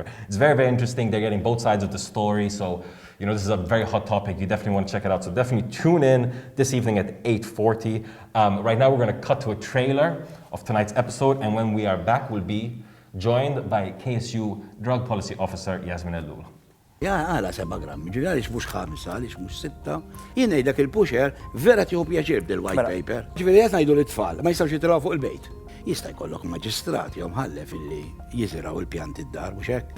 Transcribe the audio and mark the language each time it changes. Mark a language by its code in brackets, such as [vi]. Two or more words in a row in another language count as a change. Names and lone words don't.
[en] It's very, very interesting. They're getting both sides of the story, so this is a very hot topic. You definitely want to check it out. So definitely tune in this evening at 8:40. Right now we're going to cut to a trailer of tonight's episode, and when we are back, we'll be joined by KSU Drug Policy Officer Yasmine Ellul. [mt] Għala 7 grammi, għalix mux 5, għalix mux 6. Jien ngħidlek il-pusher vera tieħu pjaċir b'dil- [en] white paper. [mt] Ġifieri qed ngħidu l-tfal, ma jistgħux jitilgħu fuq il-bejt. Jista' jkollok maġistrat jew mħallef illi jiżraw il-pjant id-dar mhux hekk.